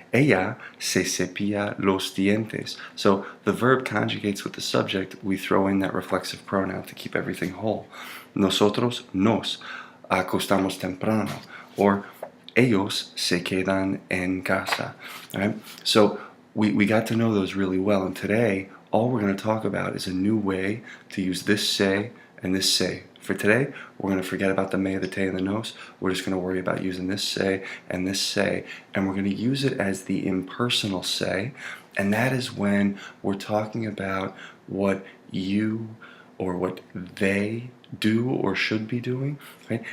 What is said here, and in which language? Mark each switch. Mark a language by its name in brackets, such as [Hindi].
[Spanish] Ella se cepilla los dientes. [English] So the verb conjugates with the subject. We throw in that reflexive pronoun to keep everything whole. [Spanish] Nosotros nos acostamos temprano, [English] or [Spanish] ellos se quedan en casa, [English] right? So we got to know those really well, and today all we're going to talk about is a new way to use this say and this say. For today, we're going to forget about the me, the te, and the nos. We're just going to worry about using this say, and we're going to use it as the impersonal say, and that is when we're talking about what you or what they do or should be doing, right?